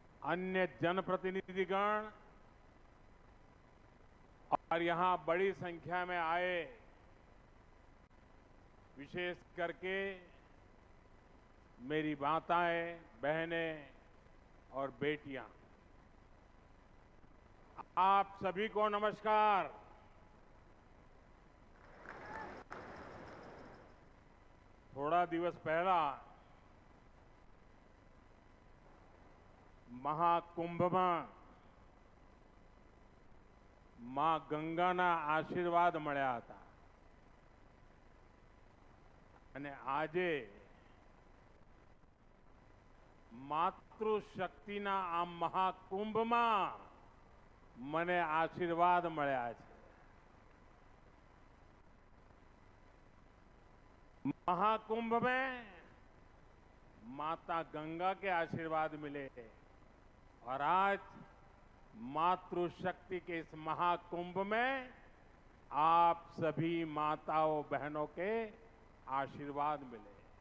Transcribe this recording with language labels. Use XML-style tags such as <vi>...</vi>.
<hi>अन्य जनप्रतिनिधिगण और यहां बड़ी संख्या में आए विशेष करके मेरी माताएं, बहनें और बेटियां, आप सभी को नमस्कार।</hi> <gu>थोड़ा दिवस पहला महाकुंभ में मां गंगाના આશીર્વાદ મળ્યા હતા અને આજે માતૃશક્તિના આ મહાકુંભમાં મને આશીર્વાદ મળ્યા છે।</gu> <hi>महाकुंभ में माता गंगा के आशीर्वाद मिले और आज मातृशक्ति के इस महाकुंभ में आप सभी माताओं बहनों के आशीर्वाद मिले।</hi>